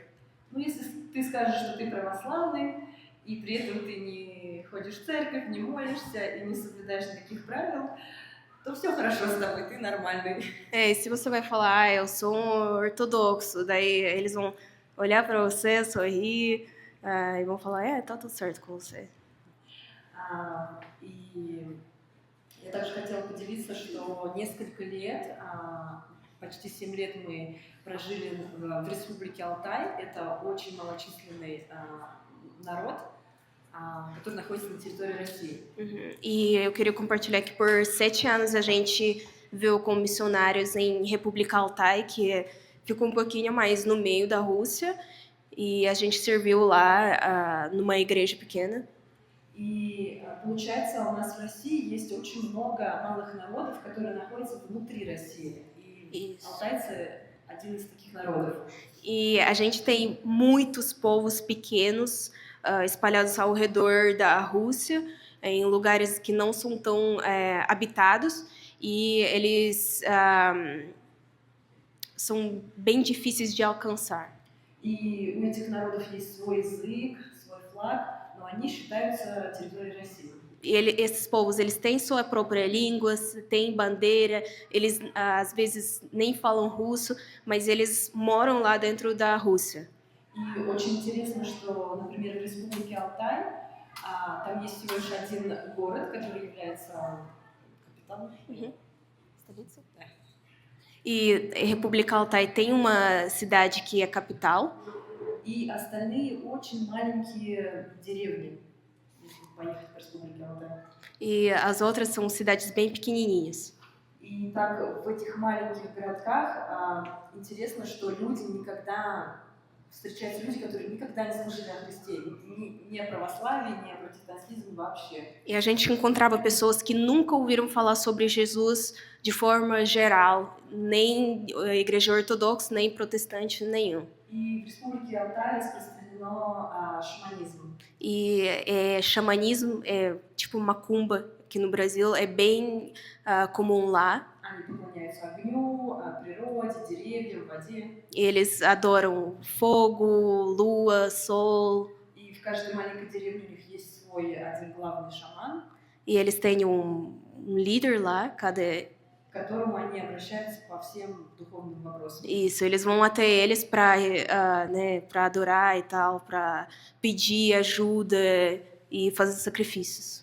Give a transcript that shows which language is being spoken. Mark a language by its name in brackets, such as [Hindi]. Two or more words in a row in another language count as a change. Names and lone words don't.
[Russian] Ну, если ты скажешь, что ты православный, и при этом ты не ходишь в церковь, не молишься и не соблюдаешь никаких правил, то все хорошо с тобой, ты нормальный. [Portuguese] E se você vai falar, eu sou um ortodoxo, daí eles vão olhar para você, sorrir, e vão falar, tá tudo certo com você. [Russian] И я также хотела поделиться, что несколько лет, почти 7 лет мы прожили в Республике Алтай. Это очень малочисленный народ, который находится на территории России. [Portuguese] E eu queria compartilhar que por 7 anos a gente veio como missionários em República Altai, que ficou um pouquinho mais no meio da Rússia, e a gente serviu lá numa igreja pequena. [Russian] И получается, у нас в России есть очень много малых народов, которые находятся внутри России. И алтайцы один из таких народов. [Portuguese] E a gente tem muitos povos pequenos espalhados ao redor da Rússia, em lugares que não são tão habitados, e eles são bem difíceis de alcançar. [Russian] И у этих народов есть свой язык, свой флаг, но они считаются территорией России. [Portuguese] Esses povos, eles têm sua própria língua, têm bandeira, eles às vezes nem falam russo, mas eles moram lá dentro da Rússia. [Russian] И очень интересно, что, например, в Республике Алтай там есть всего лишь один город, который является капиталом. Столица? [Portuguese] E República Altai tem uma cidade que é capital. [Russian] И остальные очень маленькие деревни, если поехать по Республике Алтай. [Portuguese] E as outras são cidades bem pequenininhas. [Russian] И так в этих маленьких городках интересно, что люди никогда встречаются люди, которые никогда не слышали о Христе, ни о православии, ни о протестантизме вообще. [Portuguese] E a gente encontrava pessoas que nunca ouviram falar sobre Jesus de forma geral, nem igreja ortodoxa, nem protestante nenhum. [Russian] И в Республике Алтай распространено шаманизм. [Portuguese] E xamanismo, tipo macumba, aqui no Brasil, é bem comum lá. [Russian] Они поклоняются огню, природе, деревьям, воде. [Portuguese] Eles adoram fogo, lua, sol. [Russian] И в каждой маленькой деревне у них есть свой один главный шаман. [Portuguese] E eles têm líder lá, [Russian] к которому они обращаются по всем духовным вопросам. [Portuguese] Isso, eles vão até eles para adorar e tal, para pedir ajuda e fazer sacrifícios.